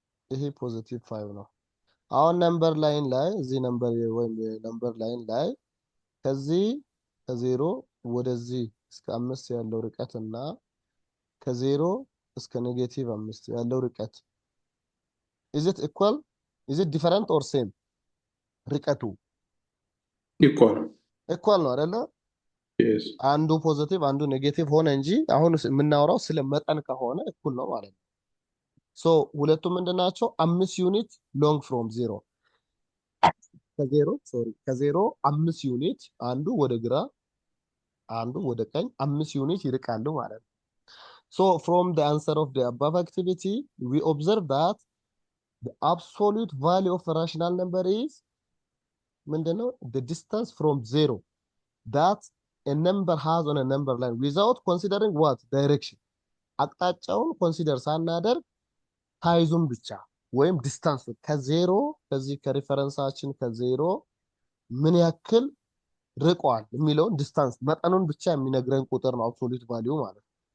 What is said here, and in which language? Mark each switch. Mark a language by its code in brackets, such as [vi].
[am] ይሄ +5 ነው። አሁን ነምበር ላይን ላይ እዚህ ነምበር ወይም ነምበር ላይን ላይ ከዚህ ከ0 ወደዚህ እስከ 5 ያለው ርቀትና ከ0 እስከ -5 ያለው ርቀት [en] is it equal? is it different or same? [am] ርቀቱ ኢኳል ነው አይደለ? አንዱ ፖዚቲቭ አንዱ ኔጌቲቭ ሆነ እንጂ አሁን የምናወራው ስለ መጠን ከሆነ እኩል ነው ማለት ነው። ሶ ሁለቱም ምንድናቸው? [en] 5 ዩኒት ሎንግ ፍሮም 0 [am] ከ0 5 ዩኒት አንዱ ወደ ግራ አንዱ ወደ ቀኝ 5 ዩኒት ይርቃሉ ማለት ነው። [en] ሶ from the answer of the above activity we observe that the absolute value of a rational number is [am] ምንድነው? [en] the distance from 0 that a number has on a number line without considering what direction [am] አቅጣጫውን ኮንሲደር ሳናደርግ ታይዙም ብቻ ወይም ዲስታንስ ከ0 ከዚህ ከሪፈረንሳችን ከ0 ምን ያክል ርቋል የሚለውን ዲስታንስ መጠኑን ብቻ የሚነግረን ቁጥር ነው አብሶሉት ቫልዩ ማለት ነው።